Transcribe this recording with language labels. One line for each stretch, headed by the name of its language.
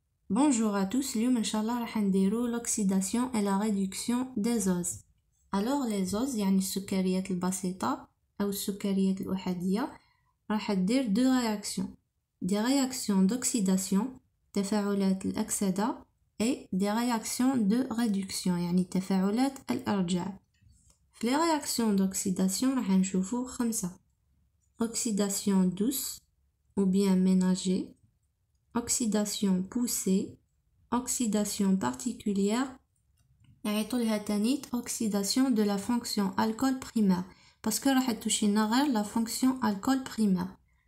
French: Bonjour à tous,
Arabic: اليوم إن شاء الله راح نديرو
French: l'oxydation et la réduction des oses. Alors les oses
Arabic: يعني السكريات البسيطة أو السكريات الأحادية راح تدير
French: deux réactions. Des réactions d'oxydation
Arabic: تفاعلات الأكسدة
French: et des réactions de réduction
Arabic: يعني تفاعلات الإرجاع.
French: في les réactions d'oxydation
Arabic: راح نشوفو
French: 5. Oxydation douce ou bien ménagée, oxydation poussée, oxydation particulière
Arabic: نعيطو لها تانيت
French: oxydation de la fonction alcool primaire parce que
Arabic: راح توشينا غير
French: la fonction alcool primaire.